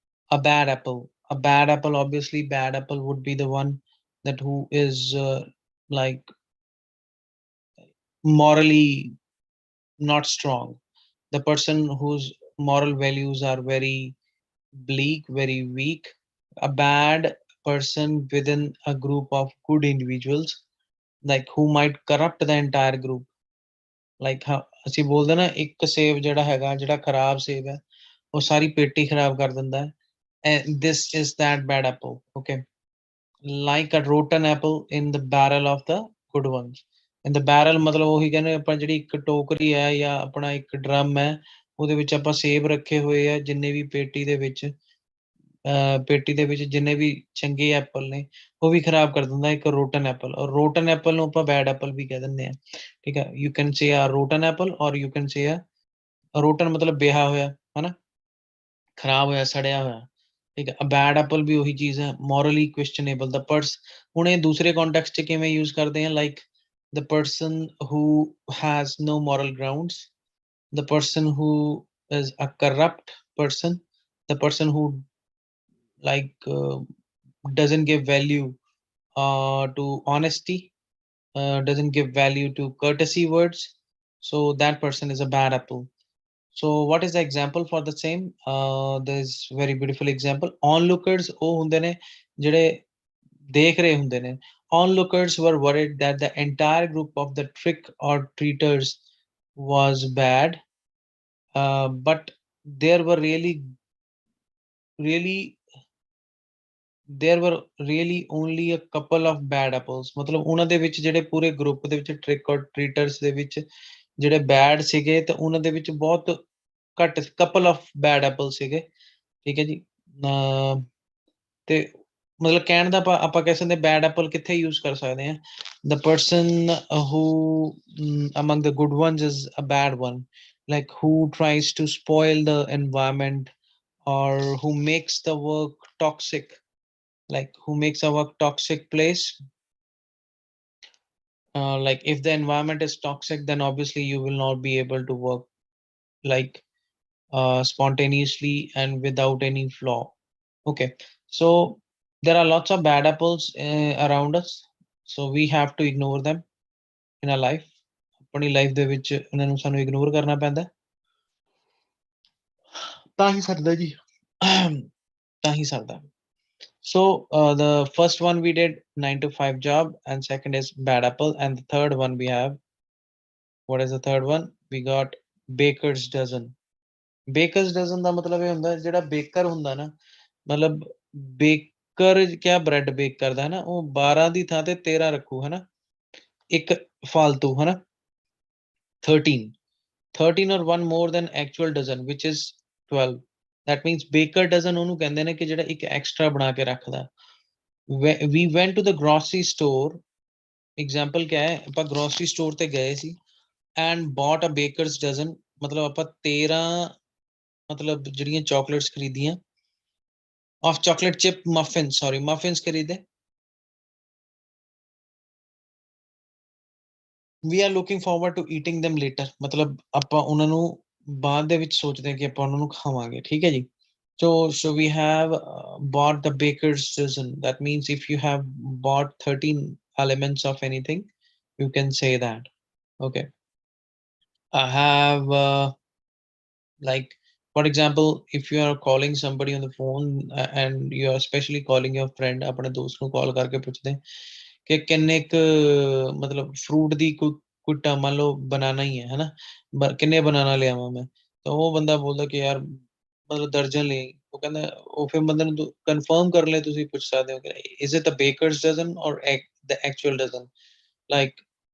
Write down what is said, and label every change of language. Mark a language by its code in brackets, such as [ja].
[en] A bad apple, obviously bad apple would be the one that who is like morally not strong, the person whose moral values are very bleak, very weak, a bad person within a group of good individuals, like who might corrupt the entire group. [pa] Like ਅਸੀਂ ਬੋਲਦੇ ਨਾ, ਇੱਕ ਸੇਬ ਜਿਹੜਾ ਹੈਗਾ, ਜਿਹੜਾ ਖਰਾਬ ਸੇਬ ਹੈ, ਉਹ ਸਾਰੀ ਪੇਟੀ ਖਰਾਬ ਕਰ ਦਿੰਦਾ ਹੈ. [en] And this is that bad apple. Okay. Like a rotten apple in the barrel of the good ones. In the barrel [pa] ਮਤਲਬ ਉਹੀ ਕਹਿੰਦੇ ਆਪਾਂ, ਜਿਹੜੀ ਇੱਕ ਟੋਕਰੀ ਹੈ ਜਾਂ ਆਪਣਾ ਇੱਕ ਡਰਮ ਹੈ, ਉਹਦੇ ਵਿੱਚ ਆਪਾਂ ਸੇਬ ਰੱਖੇ ਹੋਏ ਆ, ਜਿੰਨੇ ਵੀ ਪੇਟੀ ਦੇ ਵਿੱਚ ਜਿੰਨੇ ਵੀ ਚੰਗੇ ਐਪਲ ਨੇ, ਉਹ ਵੀ ਖਰਾਬ ਕਰ ਦਿੰਦਾ ਇੱਕ ਰੋਟਨ ਐਪਲ। ਔਰ ਰੋਟਨ ਐਪਲ ਨੂੰ ਆਪਾਂ ਬੈਡ ਐਪਲ ਵੀ ਕਹਿ ਦਿੰਦੇ ਆ। ਠੀਕ ਹੈ, [en] you can say a rotten apple, [pa] ਔਰ [en] you can say a rotten [pa] ਮਤਲਬ ਬੇਹਾ ਹੋਇਆ, ਹਨਾ, ਖਰਾਬ ਹੋਇਆ, ਸੜਿਆ ਹੋਇਆ। ਠੀਕ ਹੈ, ਬੈਡ ਐਪਲ ਵੀ ਉਹੀ ਚੀਜ਼ ਹੈ, ਮੋਰਲੀ ਕੁਐਸਚਨੇਬਲ ਦਾ ਪਰਸ। ਹੁਣ ਇਹ ਦੂਸਰੇ ਕੰਟੈਕਸਟ 'ਚ ਕਿਵੇਂ ਯੂਜ਼ ਕਰਦੇ ਆ, like [en] the person who has no moral grounds, the person who is a corrupt person, the person who like doesn't give value to honesty, doesn't give value to courtesy words. So that person is a bad apple. So what is the example for the same? There's very beautiful example. [pa] Onlookers ਉਹ ਹੁੰਦੇ ਨੇ ਜਿਹੜੇ ਦੇਖ ਰਹੇ ਹੁੰਦੇ ਨੇ. [en] Onlookers were worried that the entire group of the trick or treaters was bad, but there were really there were really only a couple of bad apples. [pa] ਮਤਲਬ ਉਹਨਾਂ ਦੇ ਵਿੱਚ ਜਿਹੜੇ ਪੂਰੇ ਗਰੁੱਪ ਦੇ ਵਿੱਚ ਟ੍ਰਿਕ ਔਰ ਟ੍ਰੀਟਰਸ ਦੇ ਵਿੱਚ ਜਿਹੜੇ ਬੈਡ ਸੀਗੇ, ਤੇ ਉਹਨਾਂ ਦੇ ਵਿੱਚ ਬਹੁਤ ਘੱਟ [en] couple of bad apple [pa] ਸੀਗੇ। ਠੀਕ ਹੈ ਜੀ। ਤੇ ਮਤਲਬ ਕਹਿਣ ਦਾ ਆਪਾਂ ਕਹਿ ਸਕਦੇ ਬੈਡ ਐਪਲ ਕਿੱਥੇ ਯੂਜ਼ ਕਰ ਸਕਦੇ ਹਾਂ, [en] the person who among the good ones is a bad one, like who tries to spoil the environment, or who makes the work toxic, like who makes a work toxic place. Like if the environment is toxic, then obviously you will not be able to work like spontaneously and without any flaw. Okay, so there are lots of bad apples around us, so we have to ignore them in our life. [pa] ਆਪਣੀ life ਦੇ ਵਿੱਚ ਇਹਨਾਂ ਨੂੰ ਸਾਨੂੰ ignore ਕਰਨਾ ਪੈਂਦਾ, ਤਾਂ ਹੀ ਸਰਦਾ ਜੀ। ਤਾਂ ਹੀ ਸਰਦਾ। [en] So the first one we did 9 to 5 job, and second is bad apple, and the third one we have, what is the third one? We got baker's dozen. [pa] Baker's dozen ਦਾ ਮਤਲਬ ਇਹ ਹੁੰਦਾ ਜਿਹੜਾ ਬੇਕਰ ਹੁੰਦਾ ਨਾ, ਮਤਲਬ baker ਕਿਆ bread bake ਕਰਦਾ ਹੈ ਨਾ, ਉਹ 12 ਦੀ ਥਾਂ ਤੇ 13 ਰੱਖੂ, ਹੈ ਨਾ, ਇੱਕ ਫਾਲਤੂ, ਹੈ ਨਾ, [en] 13 or one more than actual dozen, which is 12. That means baker dozen [pa] ਉਹਨੂੰ ਕਹਿੰਦੇ ਨੇ ਕਿ ਜਿਹੜਾ ਇੱਕ ਐਕਸਟਰਾ ਬਣਾ ਕੇ ਰੱਖਦਾ। [en] We went to the grocery store, [pa] example ਕਿਆ ਹੈ, ਆਪਾਂ grocery store ਤੇ ਗਏ ਸੀ [en] and bought a baker's dozen, [pa] ਮਤਲਬ ਆਪਾਂ 13 ਮਤਲਬ ਜਿਹੜੀਆਂ chocolates ਖਰੀਦੀਆਂ [en] of chocolate chip muffins, sorry, [pa] muffins ਖਰੀਦੇ। [en] We are looking forward to eating them later, [pa] ਮਤਲਬ ਆਪਾਂ ਉਹਨਾਂ ਨੂੰ ਬਾਅਦ ਦੇ ਵਿੱਚ ਸੋਚਦੇ ਹਾਂ ਕਿ ਆਪਾਂ ਉਹਨਾਂ ਨੂੰ ਖਾਵਾਂਗੇ, ਠੀਕ ਹੈ ਜੀ। [en] So we have bought the baker's dozen. That means if you have bought 13 elements of anything, you can say that. Okay. I have like, for example, if you are calling somebody on the phone and you are especially calling your friend, [pa] ਆਪਣੇ ਦੋਸਤ ਨੂੰ ਕਾਲ ਕਰਕੇ ਪੁੱਛਦੇ ਕਿ ਕਿੰਨੇ ਕੁ ਮਤਲਬ fruit ਦੀ ਕੋਈ ਮੰਨ ਲਓ ਬਨਾਨਾ ਹੀ ਹੈ ਨਾ, ਕਿੰਨੇ ਬਨਾਨਾ ਲਿਆਵਾਂ ਮੈਂ, ਤਾਂ ਉਹ ਬੰਦਾ ਬੋਲਦਾ ਕਿ ਯਾਰ ਮਤਲਬ ਦਰਜਨ ਲੈ, ਉਹ ਕਹਿੰਦਾ, ਉਹ ਫਿਰ ਬੰਦੇ ਨੂੰ ਕਨਫਰਮ ਕਰਨ ਲਈ ਤੁਸੀਂ ਪੁੱਛ ਸਕਦੇ ਹੋ ਕਿ [en] is it the baker's dozen or the actual dozen, like